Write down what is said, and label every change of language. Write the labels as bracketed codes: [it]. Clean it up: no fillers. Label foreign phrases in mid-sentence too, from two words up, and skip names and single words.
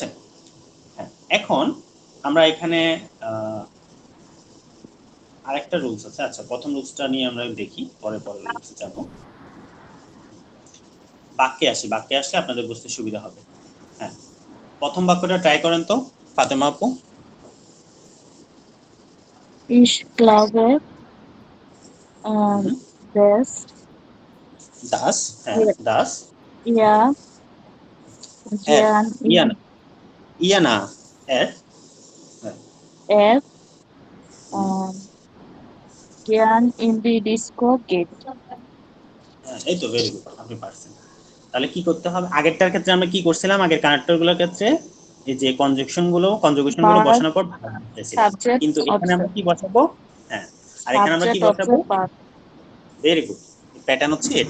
[bn] হ্যাঁ, এখন আমরা এখানে আরেকটা রুলস আছে। আচ্ছা, প্রথম রুলসটা নিয়ে আমরা দেখি, পরে পরে রুলসে যাব। বাক্যে আসি, বাক্যে আসলে আপনাদের বুঝতে সুবিধা হবে। হ্যাঁ, প্রথম বাক্যটা ট্রাই করেন তো ফাতেমা আপু। [de] Ich glaube, dass [bn] দাস, হ্যাঁ দাস, [de] ja, Jan [bn] ইয়ানা, ইয়ানা এর [de] Jan in die Disco geht. [bn] এই তো [en] very good, [bn] আপনি পারছেন। তাহলে কি করতে হবে? আগেরটার ক্ষেত্রে আমরা কি করছিলাম? আগের কানেক্টরগুলোর ক্ষেত্রে এই যে কনজুগেশন গুলো বসানোর পর কিন্তু এখানে আমরা কি বসাবো? হ্যাঁ, আর এখানে আমরা কি বসাবো? [en] very good, [bn] প্যাটার্ন হচ্ছে এটা।